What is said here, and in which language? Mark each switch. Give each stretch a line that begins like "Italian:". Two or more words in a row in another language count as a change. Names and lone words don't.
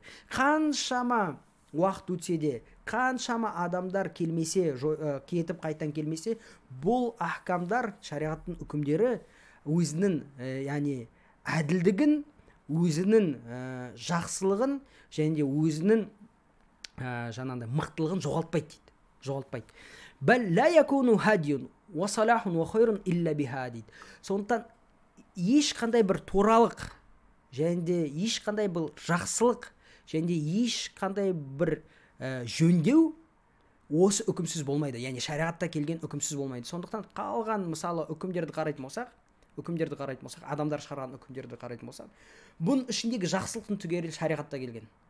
Kazakh: Қаншама уақыт өтсе де, қаншама адамдар келмесе, кетіп қайтан келмесе, бұл ахкамдар, шариғаттың үкімдері өзінің яғни әділдігін, өзінің жақсылығын және де өзінің жаңағындай мықтылығын жоғалтпайды дейді.
Arabic: Жоғалтпайды. بل لا يكون هدي وصلاح وخير إلا بها дейді.
Kazakh: Сондықтан ешқандай бір туралық және де ешқандай бір жақсылық және де ешқандай бір жөндеу осы үкімсіз болмайды. Яғни шариғатта келген үкімсіз болмайды. Сондықтан қалған мысалы үкімдерді қарайтын болсақ, адамдар шығарған үкімдерді қарайтын болсақ, бұның ішіндегі жақсылықтың түгелі шариғатта келген.